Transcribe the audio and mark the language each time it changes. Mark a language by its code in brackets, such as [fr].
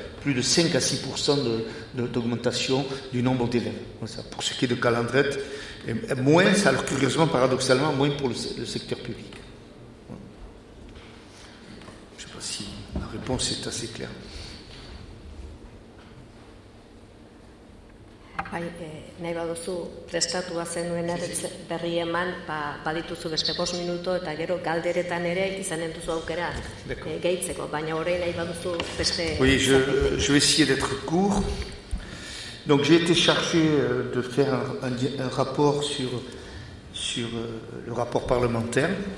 [fr] Plus de 5 à 6% d'augmentation du nombre d'élèves. Voilà, pour ce qui est de Calandrette, moins, alors curieusement, paradoxalement, moins pour le secteur public. Voilà. Je ne sais pas si la réponse est assez claire. [eu] Bai, nahi baduzu prestatua zenuen berri eman, badituzu beste 5 minuto eta gero galderetan ere izanen duzu aukera gehitzeko, baina orain nahi baduzu beste... [fr] Oui, je vais essayer d'être court. Donc j'ai été chargé de faire un rapport sur le rapport parlementaire.